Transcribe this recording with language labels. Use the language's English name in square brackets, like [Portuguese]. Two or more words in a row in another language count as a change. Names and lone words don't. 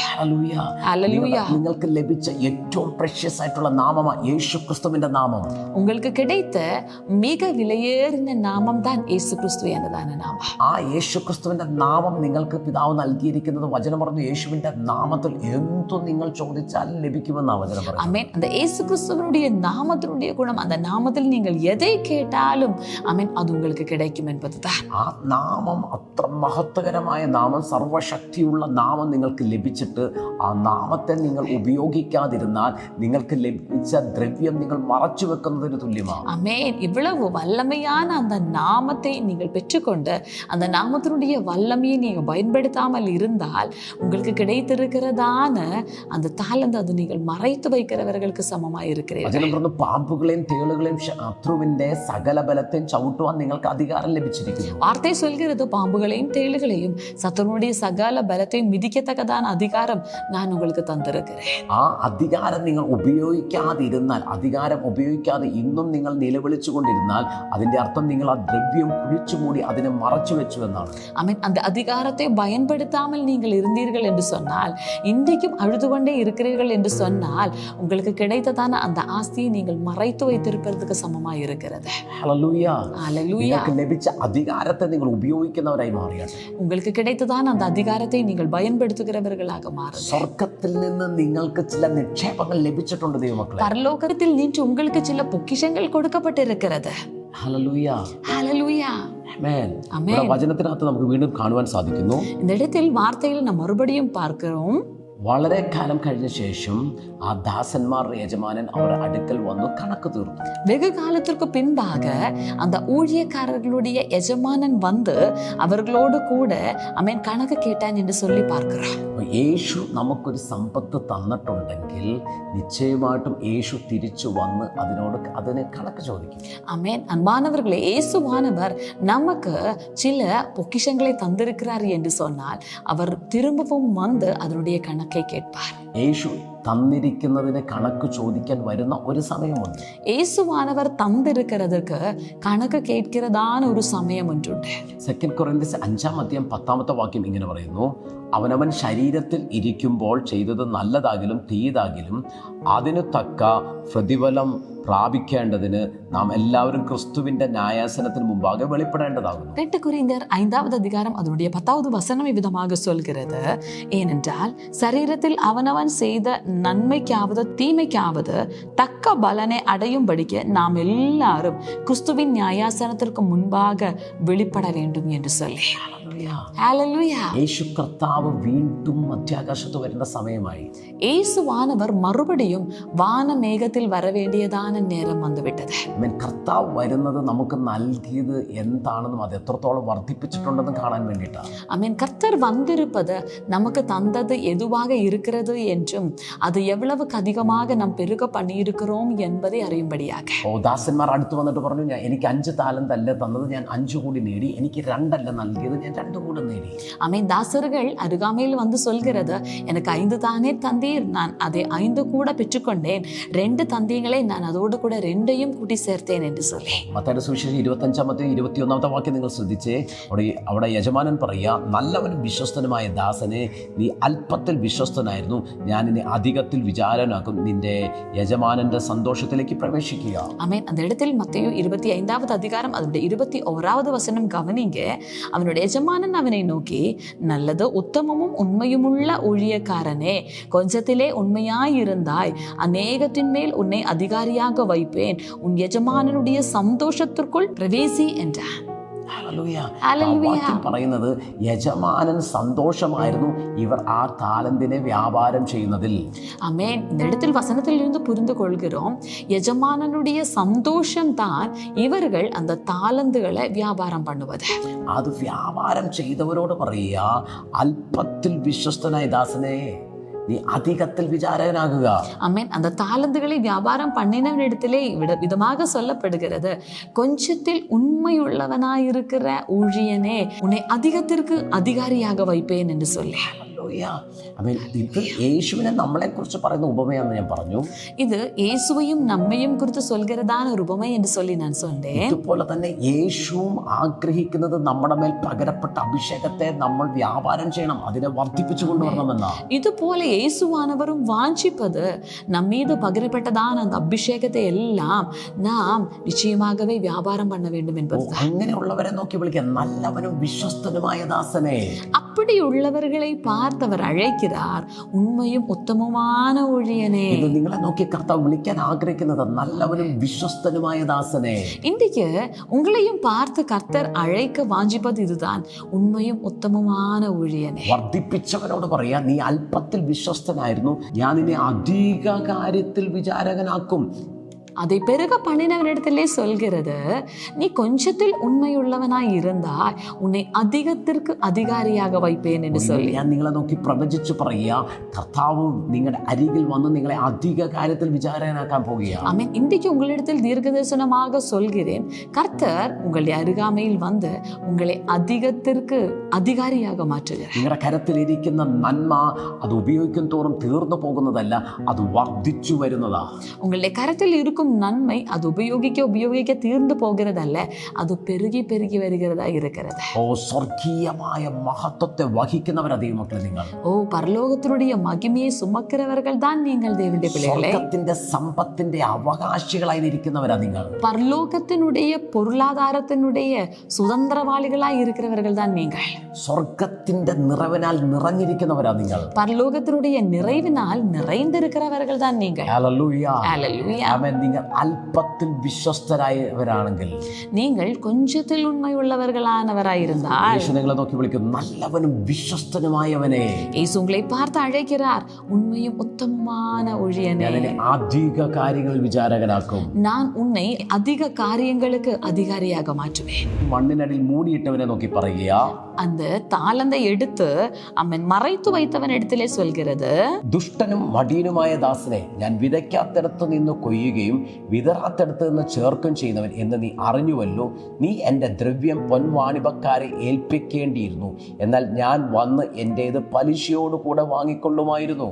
[Malayalam] ഹല്ലേലൂയ. നിങ്ങൾക്ക് ലഭിച്ച ഏറ്റവും പ്രഷ്യസ് ആയിട്ടുള്ള നാമമാണ് യേശുക്രിസ്തുവിന്റെ നാമം. [Tamil] உங்களுக்கு கிடைத்த மிக விலையேறின நாமம் தான் இயேசு கிறிஸ்து [Malayalam] എന്നതാണ് നാമം. ആ യേശുക്രിസ്തുവിന്റെ നാമം നിങ്ങൾക്ക് പിതാവ് നൽകിയിരിക്കുന്നത്, വചനം പറഞ്ഞു, യേശുവിന്റെ നാമത്തിൽ എന്തു നിങ്ങൾ ചോദിച്ചാൽ ലഭിക്കുമെന്നാണ് വചനം പറയുന്നത്. [Tamil] ஆமென். அந்த இயேசு கிறிஸ்துவினுடைய நாமத்தினுடைய குணம், அந்த நாமத்தில் நீங்கள் எதை கேட்டாலும் ஆமென், அது உங்களுக்கு கிடைக்கும் என்பதுதான். [Malayalam] ആ നാമം അത്ര മഹത്വകരമായ നാമം, സർവശക്തിയുള്ള നാമം നിങ്ങൾക്ക് ലഭിച്ചിട്ട് ആ നാമത്തെ നിങ്ങൾ ഉപയോഗിക്കാതിരുന്നാൽ നിങ്ങൾക്ക് ലഭിച്ച ദ്രവ്യം നിങ്ങൾ മറച്ചു വെക്കുന്നതിന് തുല്യമാണ്. [Tamil] ஆமென். இவ்வளவு வல்லமையான அந்த நாமத்தை நீங்கள் பெற்றுக்கொண்டு அந்த நாமத்தினுடைய வல்லமையை நீங்க பயன்படுத்தாமல் இருந்தால் உங்களுக்கு கிடைத்திருக்கிறதான அந்த தாளந்து அது நீங்கள் மறைத்து வைக்கிறவர்களுக்கு சமமாய் இருக்கிறீர்கள். [Malayalam] വചനം പറഞ്ഞു, പാമ്പുകളെയും തേളുകളെയും ശത്രുവിന്റെ സകല ബലത്തെയും ചവിട്ടുവാൻ നിങ്ങൾക്ക് അധികാരം ലഭിച്ചിരിക്കുന്നു. [Tamil] வார்த்தை சொல்கிறது, பாம்புகளையும் தேளுகளையும் சத்துருடைய சகல பலத்தையும் மிதிக்கத்தக்கதான அதிகாரம் நான் உங்களுக்கு தந்திருக்கிறேன். [Malayalam] ആ അധികാരം നിങ്ങൾ ഉപയോഗിക്കാതിരുന്നാൽ, അധികാരം ഉപയോഗിക്കാതെ ഇന്നും നിങ്ങൾ നിലവിളിച്ചു കൊണ്ടിരുന്നാൽ, അതിന്റെ അർത്ഥം നിങ്ങൾ ആ ദ്രവ്യം കുഴിച്ചു മൂടി അതിനെ മറച്ചു വെച്ചു എന്നാണ്. [Tamil] ஆமென். அந்த அதிகாரத்தை பயன்படுத்தாமல் நீங்கள் இருந்தீர்கள் என்று சொன்னால், இன்றைக்கும் அழுது கொண்டே இருக்கிறீர்கள் என்று சொன்னால், உங்களுக்கு கிடைத்ததான அந்த ஆஸ்தியை நீங்கள் மறைத்து வைத்திருப்பதற்கு சமமாய் இருக்கிறது. [Malayalam] ഹല്ലേലൂയ. [Tamil] ஹல்லேலூயா. [Malayalam] നിങ്ങൾക്ക് ലഭിച്ച അധികാരത്തെ നിങ്ങൾ ഉപയോഗിക്കുന്നവരായി മാറിയാണ്. [Tamil] உங்களுக்கு கிடைத்ததான அந்த அதிகாரத்தை நீங்கள் பயன்படுத்துகிறவர்களாக மாறுங்க. [Malayalam] സ്വർഗത്തിൽ നിന്ന് നിങ്ങൾക്ക് ചില നിക്ഷേപങ്ങൾ ലഭിച്ചിട്ടുണ്ട് ദൈവമക്കളെ. [Tamil] பரலோகத்தில் நின்று உங்களுக்கு சில பொக்கிஷங்கள் கொடுக்கப்பட்டிருக்கிறது. [Malayalam] ഹല്ലേലൂയ. [Tamil] ஹல்லேலூயா. [Malayalam] ആമേൻ. ആമേൻ. ഇവിടെ വചനത്തിനകത്ത് നമുക്ക് വീണ്ടും കാണുവാൻ സാധിക്കുന്നു, [Tamil] இந்த இடத்தில் வார்த்தையில் நாம் மறுபடியும் பார்க்கிறோம், [Malayalam] വളരെ കാലം കഴിഞ്ഞ ശേഷം ആ ദാസന്മാരുടെ യജമാനൻ അവരുടെ അടുക്കൽ വന്നു കണക്ക് തീർത്തു. [Tamil] வெகு காலத்திற்கு பின்பாக அந்த ஊழியக்காரர்களுடைய எஜமானன் வந்து அவர்களோடு கூட அவன் கணக்கு கேட்டான் என்று சொல்லி பார்க்கிறான். [Malayalam] യേശു നമുക്കൊരു സമ്പത്ത് തന്നിട്ടുണ്ടെങ്കിൽ നിശ്ചയമായിട്ടും യേശു തിരിച്ചു വന്ന് അതിന് കണക്ക് ചോദിക്കും. [Tamil] ஆமென். அன்பானவர்களே, இயேசுவானவர் நமக்கு சில பொக்கிஷங்களை தந்திருக்கிறார் என்று சொன்னால் அவர் திரும்பவும் வந்து அதனுடைய கணக்கை கேட்பார். [Malayalam] യേശു തന്നിരിക്കുന്നതിന് കണക്ക് ചോദിക്കാൻ വരുന്ന ഒരു സമയമുണ്ട്. [Tamil] இயேசுவானவர் தந்திருக்கிறதுக்கு கணக்கு கேட்கிறதான ஒரு சமயம் ஒன்றுண்டு. [Malayalam] 2 കൊരിന്ത്യർ 5:10 ഇങ്ങനെ പറയുന്നു, അവനവൻ ശരീരത്തിൽ ഇരിക്കുമ്പോൾ ചെയ്തത് നല്ലതാകിലും തീയതാകിലും അതിനു തക്ക പ്രതിഫലം പ്രാപിക്കേണ്ടതിന് നാം എല്ലാവരും ക്രിസ്തുവിന്റെ ന്യായാസനത്തിന് മുമ്പാകെ വെളിപ്പെടേണ്ടതാകുന്നു. [Tamil] 2 கொரிந்தியர் 5வது அதிகாரம் அதனுடைய 10வது வசனம் இவ்விதமாக சொல்கிறது, ஏனென்றால் சரீரத்தில் அவனவன் அவனவன் செய்த நன்மைக்காவது தீமைக்காவது தக்க பலனை அடையும்படிக்கு நாம் எல்லாரும் கிறிஸ்துவின் நியாயாசனத்திற்கு முன்பாக வெளிப்பட வேண்டும் என்று சொல்லி. [Malayalam] ഹല്ലേലൂയ. യേശു കർത്താവ് വീണ്ടും മധ്യാകാശത്ത് വരുന്ന സമയമായി. [Tamil] இயேசுவானவர் மறுபடியும் வானமேகத்தில் வரவேண்டியதான நேரம் வந்துவிட்டது. [Malayalam] കർത്താവ് വരുന്നത് നമുക്ക് നൽകിയത് എന്താണെന്നും അത് എത്രത്തോളം വർദ്ധിപ്പിച്ചിട്ടുണ്ടെന്നും കാണാൻ വേണ്ടിയിട്ടാണ്. ആമേൻ. [Tamil] கர்த்தர் வந்திருப்பது நமக்கு தந்தது எதுவாக இருக்கிறது என்றும் அது எவ்வளவுக்கு அதிகமாக நாம் பெருக பண்ணியிருக்கிறோம் என்பதை அறியும்படியாக. [Malayalam] ദാസന്മാർ അടുത്ത് വന്നിട്ട് പറഞ്ഞു, എനിക്ക് 5 താലന്ത് അല്ല തന്നത്, ഞാൻ 5 കൂടി നേടി. എനിക്ക് 2 അല്ല നൽകിയത്, ഞാൻ 2 കൂടി നേടി. [Tamil] ஆமேன். தாசர்கள் அருகாமையில் வந்து சொல்கிறது, எனக்கு 5 தானே தந்தீர், நான் அதை 5 கூட பெற்றுக்கொண்டேன். 2 தந்தீங்களே, நான் அதோடு கூட 2உம் கூட்டி சேர்த்தேன் என்று சொல்லி. [Malayalam] മത്തായിയുടെ സുവിശേഷം 25-21 വാക്യം നിങ്ങൾ ശ്രദ്ധിച്ചേ. അവിടെ യജമാനൻ പറയുക, നല്ലവനും വിശ്വസ്തനുമായ ദാസനെ, നീ അല്പത്തിൽ വിശ്വസ്തനായിരുന്നു, ഞാൻ ഇനി അധികത്തിൽ വിചാരനാക്കും, നിന്റെ യജമാനന്റെ സന്തോഷത്തിലേക്ക് പ്രവേശിക്കുക. [Tamil] ஆமேன். அந்த இடத்தில் மத்தேயு 25வது அதிகாரம் அதனுடைய 21வது வசனம் கவனிங்க. அவனுடைய எஜமானன் அவனை நோக்கி, நல்லது உத்தமமும் உண்மையுமுள்ள ஊழியக்காரனே, கொஞ்சத்திலே உண்மையாயிருந்தாய், அநேகத்தின் மேல் உன்னை அதிகாரியாக வைப்பேன், உன் எஜமானனுடைய சந்தோஷத்திற்குள் பிரவேசி என்றான். [Malayalam] പറയുന്നത് യജമാനൻ സന്തോഷമായിരുന്നു ഇവർ ആ താലന്തിനെ വ്യാപാരം ചെയ്യുന്നതിൽ. [Tamil] ஆமென். இந்த இடத்தில் வசனத்திலிருந்து புரிந்து கொள்கிறோம், எஜமானனுடைய சந்தோஷம் தான் இவர்கள் அந்த தாலந்துகளை வியாபாரம் பண்ணுவது. [Malayalam] അത് വ്യാപാരം ചെയ്തവരോട് പറയുക, അല്പത്തിൽ വിശ്വസ്തനായ ദാസനെ, നീ അധികത്തിൽ വിചാരകനാകുക. [Tamil] ஆமென். அந்த தாலந்துகளை வியாபாரம் பண்ணினவனிடத்திலே விதமாக சொல்லப்படுகிறது, கொஞ்சத்தில் உண்மையுள்ளவனாயிருக்கிற ஊழியனே, உன்னை அதிகத்திற்கு அதிகாரியாக வைப்பேன் என்று சொல்லி. [Malayalam] ഇത് യേശുവിനെ നമ്മളെ കുറിച്ച് പറയുന്ന ഉപമയാണെന്ന് ഞാൻ പറഞ്ഞു. [Tamil] இது இயேசுவையும் நம்மையும் குறித்து சொல்கிறதான ஒரு உவமை என்று சொல்லி ഞാൻ சொன்னேன். [Malayalam] ഇതുപോലെ തന്നെ യേശുവും ആഗ്രഹിക്കുന്നത് നമ്മുടെ മേൽ പകരപ്പെട്ട അഭിഷേകത്തെ നമ്മൾ വ്യാപാരം ചെയ്യണം, അതിനെ വർദ്ധിപ്പിച്ചു കൊണ്ടുവരണമെന്നാ. [Tamil] இதுபோல இயேசுவானவரும் வாஞ்சிப்பது நம்மீது பகிரப்பட்டதான அந்த அபிஷேகத்தை எல்லாம் நாம் நிச்சயமாகவே வியாபாரம் பண்ண வேண்டும் என்பது. [Malayalam] അങ്ങനെയുള്ളവരെ നോക്കി വിളിക്കുക, നല്ലവനും വിശ്വസ്തനുമായ ദാസനെ. [Tamil] அப்படியுள்ளவர்களை பார்த்தவர் அழைக்கிறார், உண்மையும் உத்தமமான ஊழியனே. [Malayalam] നിങ്ങളെ നോക്കി കർത്താവ് വിളിക്കാൻ ആഗ്രഹിക്കുന്നത് നല്ലവനും വിശ്വസ്തനുമായ ദാസനെ. [Tamil] இன்றைக்கு உங்களையும் பார்த்து கர்த்தர் அழைக்க வாஞ்சிப்பது இதுதான், உண்மையும் உத்தமமான ஊழியனே. [Malayalam] വർദ്ധിപ്പിച്ചവനോട് പറയാ, നീ അല്പത്തിൽ വിശ്വസ്തനായിരുന്നു, ഞാൻ നിന്നെ അധിക കാര്യത്തിൽ വിചാരകനാക്കും. [Tamil] அதை பெருக பண்ணினவனிடத்திலே சொல்கிறது, நீ கொஞ்சத்தில் உண்மையுள்ளவனாய் இருந்தால் உன்னை அதிகத்திற்கு அதிகாரியாக வைப்பேன் என்று சொல்லி. [Malayalam] ഞാൻ നിങ്ങളെ നോക്കി പ്രവചിച്ചു പറയുക, കർത്താവ് നിങ്ങളുടെ അരികിൽ വന്ന് നിങ്ങളെ അധിക കാര്യത്തിൽ വിചാരകനാക്കാൻ പോകുകയാണ്. [Tamil] ஆமென். இன்றைக்கு உங்களிடத்தில் தீர்க்கதரிசனமாக சொல்கிறேன், கர்த்தர் உங்களுடைய அருகாமையில் வந்து உங்களை அதிகத்திற்கு அதிகாரியாக மாற்றுகிறார். [Malayalam] നിങ്ങളുടെ കരത്തിലിരിക്കുന്ന നന്മ അത് ഉപയോഗിക്കും തോറും തീർന്നു പോകുന്നതല്ല, അത് വർദ്ധിച്ചു വരുന്നതാ. [Tamil] உங்களுடைய கரத்தில் இருக்கும் நன்மை அது உபயோகிக்க தீர்ந்து போகிறதல்ல, அது பெருகி பெருகி வருகிறதா இருக்கிறது. [Malayalam] സ്വർഗീയമായ മഹത്വത്തെ വഹിക്കുന്നവരാ ദൈവമക്കളെ നിങ്ങൾ. [Tamil] பரலோகத்தினுடைய மகிமையை சுமக்கிறவர்கள் தான் நீங்கள் தேவனுடைய பிள்ளைகளே. [Malayalam] സ്വർഗ്ഗത്തിന്റെ സമ്പത്തിന്റെ അവകാശികളായി ഇരിക്കുന്നവരാ നിങ്ങൾ. [Tamil] பரலோகத்தினுடைய பொருளாதாரத்தினுடைய சுதந்திரவாளிகளாய் இருக்கிறவர்கள் தான் நீங்கள். [Malayalam] സ്വർഗ്ഗത്തിന്റെ നിറവിനാൽ നിറഞ്ഞിരിക്കുന്നവരാ നിങ്ങൾ. [Tamil] பரலோகத்தினுடைய நிறைவினால் நிறைந்திருக்கிறவர்கள் தான் நீங்கள். [Malayalam] ഹല്ലേലൂയ. ഹല്ലേലൂയ. ആമേൻ. നിങ്ങൾ അല്പത്തിൽ വിശ്വസ്തരായവരാണെങ്കിൽ, [Tamil] நீங்கள் கொஞ்சத்தில் உண்மையுள்ளவர்களானவராயிருந்தால், [Malayalam] യേശു നിങ്ങളെ നോക്കി വിളിക്കും, നല്ലവനും വിശ്വസ്തനുമായവനെ. [Tamil] യേശു உங்களை பார்த்து அழைக்கிறார், உண்மையும் உத்தமமான ஊழியனே, [Malayalam] അധിക കാര്യങ്ങളിൽ വിചാരകനാക്കും. [Tamil] நான் உன்னை அதிக காரியங்களுக்கு அதிகாரியாக மாற்றுவேன். [Malayalam] മണ്ണിനടിയിൽ മൂടിയിട്ടവനെ നോക്കി പറയുക, [Tamil] அந்த தாளந்தை எடுத்து அவன் மறைத்து வைத்தவன் இடத்திலே சொல்கிறது, [Malayalam] ദുഷ്ടനും മടിയനുമായ ദാസനെ, ഞാൻ വിതയ്ക്കാത്തിടത്ത് നിന്ന് കൊയ്യുകയും വിതറാത്തിടത്ത് നിന്ന് ചേർക്കും ചെയ്യുന്നവൻ എന്ന് നീ അറിഞ്ഞുവല്ലോ. നീ എൻ്റെ ദ്രവ്യം പൊൻവാണിഭക്കാരെ ഏൽപ്പിക്കേണ്ടിയിരുന്നു, എന്നാൽ ഞാൻ വന്ന് എൻ്റേത് പലിശയോടുകൂടെ വാങ്ങിക്കൊള്ളുമായിരുന്നു.